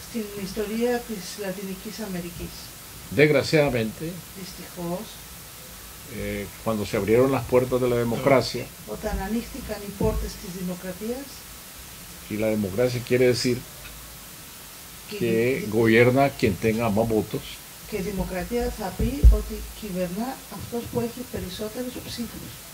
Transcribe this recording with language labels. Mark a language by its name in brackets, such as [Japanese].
[Greek] στην ιστορία της Λατινικής Αμερικής. [Spanish] Desgraciadamente, [Greek] Δυστυχώς, [Spanish] cuando se abrieron las puertas de la democracia, [Greek] όταν ανοίχτηκαν οι πόρτες της δημοκρατίας, [Spanish] y la democracia quiere decir que gobierna quien tenga más votos, [Greek] και η δημοκρατία θα πει ότι κυβερνά αυτός που έχει περισσότερες ψήφους.